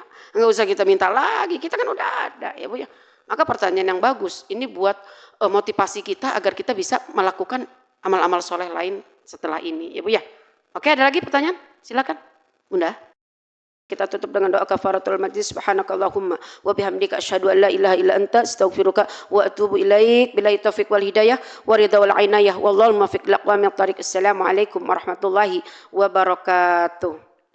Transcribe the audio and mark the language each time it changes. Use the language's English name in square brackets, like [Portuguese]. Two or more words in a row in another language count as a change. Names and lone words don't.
[Indonesian] Enggak usah kita minta lagi, kita kan udah ada ya Bu ya. Maka pertanyaan yang bagus. Ini buat motivasi kita agar kita bisa melakukan amal-amal soleh lain setelah ini ya Bu ya. Oke, ada lagi pertanyaan? Silakan Bunda. Kita tutup dengan doa [Arabic] كفارة المجلس. سبحانك اللهم وبحمدك أشهد أن لا إله إلا أنت أستغفرك وأتوب إليك. بالله التوفيق والهداية والرضا والعناية والله الموفق إلى أقوم الطريق. السلام عليكم ورحمة الله وبركاته.